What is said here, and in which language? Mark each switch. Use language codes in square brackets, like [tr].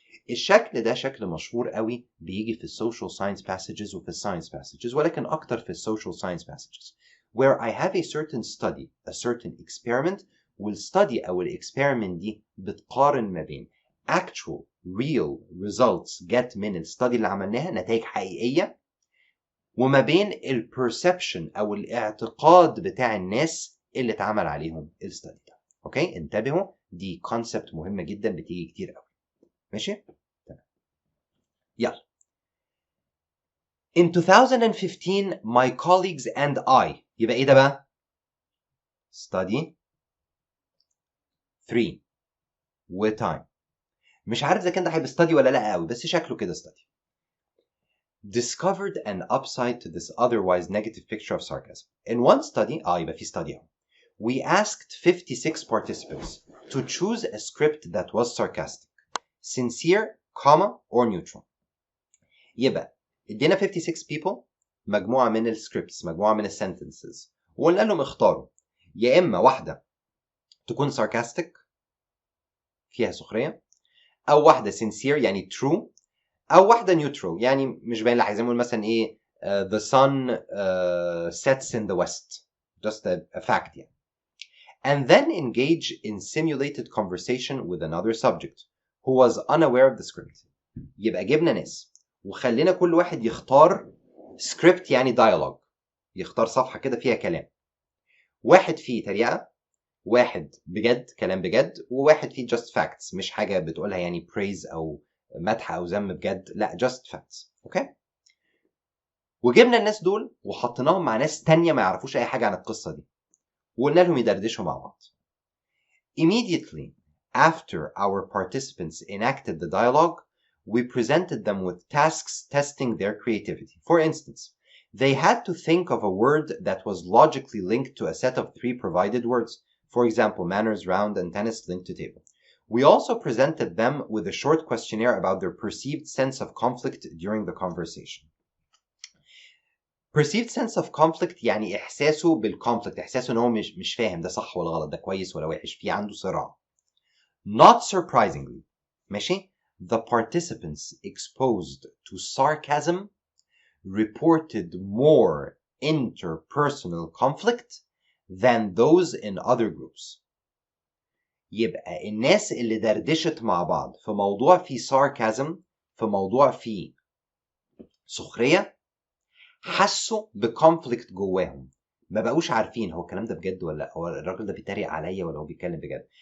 [ar] الشكل ده شكل مشهور قوي بيجي في السوشيال ساينس passages وفي الساينس passages، ولكن اكتر في السوشيال ساينس passages [en] where I have a certain study a certain experiment، [ar] والstudy او الاكسبيرمنت دي بتقارن ما بين [en] actual real results get [ar] من الستادي اللي عملناها، نتائج حقيقية، وما بين البرسبشن او الاعتقاد بتاع الناس اللي اتعمل عليهم الستادي ده. اوكي، انتبهوا، دي كونسبت مهمة جدا بتيجي كتير قوي. ماشي؟ تمام. يلا. [en] In 2015 my colleagues and I، [ar] يبقى ايه ده بقى؟ [en] study 3 و time. [ar] مش عارف اذا كان ده هيبقى study ولا لا قوي، بس شكله كده study. [en] Discovered an upside to this otherwise negative picture of sarcasm. In one study، [ar] يبقى في study اهو. [en] We asked 56 participants to choose a script that was sarcastic, sincere, comma, or neutral. [ar] يبقى ادينا 56 people مجموعة من السكريبتس، مجموعة من السنتنسز، وقلنا لهم اختاروا يا إما واحدة تكون sarcastic فيها سخرية، أو واحدة sincere يعني true، أو واحدة neutral يعني مش باين لها، عايزين نقول مثلا إيه [en] the sun sets in the west، just a fact [ar] يعني. [en] And then engage in simulated conversation with another subject who was unaware of the script. [ar] يبقى جبنا ناس وخلينا كل واحد يختار سكريبت يعني dialogue، يختار صفحة كده فيها كلام، واحد فيه تريقة، واحد بجد كلام بجد، وواحد فيه [en] just facts [ar] مش حاجة بتقولها يعني praise أو مدح أو ذم بجد، لا just facts. اوكي؟ وجبنا الناس دول وحطيناهم مع ناس تانية ما يعرفوش أي حاجة عن القصة دي، وقلنا لهم يدردشوا مع بعض. [en] Immediately after our participants enacted the dialogue, we presented them with tasks testing their creativity. For instance, they had to think of a word that was logically linked to a set of 3 provided words. For example, manners, round, and tennis linked to table. We also presented them with a short questionnaire about their perceived sense of conflict during the conversation. Perceived sense of conflict [ar] يعني إحساسه بالconflict، إحساسه إن هو مش فاهم ده صح ولا غلط، ده كويس ولا وحش، في عنده صراع. [en] Not surprisingly، [ar] ماشي، [en] the participants exposed to sarcasm reported more interpersonal conflict than those in other groups. [ar] يبقى الناس اللي دردشت مع بعض في موضوع فيه sarcasm، في موضوع فيه سخرية، حسوا بكونفليكت جواهم، ما بقوش عارفين هو الكلام ده بجد ولا لا، هو الراجل ده بيتريق عليا ولا هو بيتكلم بجد.